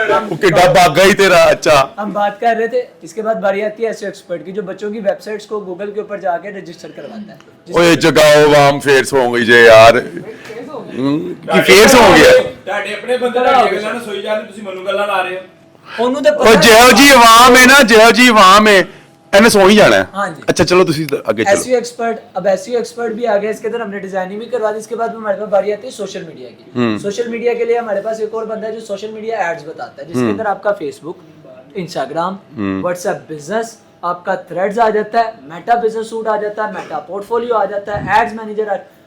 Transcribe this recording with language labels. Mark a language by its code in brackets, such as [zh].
[pa] ਉਹ ਕਿੱਡਾ ਬਾਗਾ ਹੀ ਤੇਰਾ। [hi] अच्छा हम बात कर रहे थे, इसके बाद बारी आती है एसईओ एक्सपर्ट की, जो बच्चों की वेबसाइट्स को गूगल के ऊपर जाके रजिस्टर करवाता है। [pa] ਓਏ ਜਗਾਓ ਵਾਮ ਫੇਰ ਸੌਂ ਗਈ ਜੇ ਯਾਰ। ਕੀ ਫੇਰ ਸੌਂ ਗਿਆ? ਤੁਹਾਡੇ ਆਪਣੇ ਬੰਦੇ ਤੁਹਾਡੀਆਂ ਗੱਲਾਂ ਨੂੰ ਸੋਈ ਜਾਂਦੇ, ਤੁਸੀਂ ਮੈਨੂੰ ਗੱਲਾਂ ਲਾ ਰਹੇ ਹੋ। ਉਹਨੂੰ ਤੇ ਉਹ ਜਿਹੋ ਜੀ ਆਵਾਮ ਹੈ ਨਾ, ਜਿਹੋ ਜੀ ਆਵਾਮ ਹੈ ਇਹਨੇ ਸੌਂ ਹੀ ਜਾਣਾ ਹੈ। [hi] हाँ जी। अच्छा चलो तुसी आगे चलो। एसईओ एक्सपर्ट, अब एसईओ एक्सपर्ट भी आ गया, इसके अंदर हमने डिजाइनिंग भी करवा दी। इसके बाद हमारे पास बारी आती है सोशल मीडिया की। सोशल मीडिया के लिए हमारे पास एक और बंदा है जो सोशल मीडिया एड्स बताता है, जिसके अंदर आपका फेसबुक, इंस्टाग्राम, व्हाट्सएप बिजनेस, आपका थ्रेड्स आ जाता है, मेटा बिजनेस सूट आ जाता है, मेटा पोर्टफोलियो आ जाता है, एड्स मैनेजर।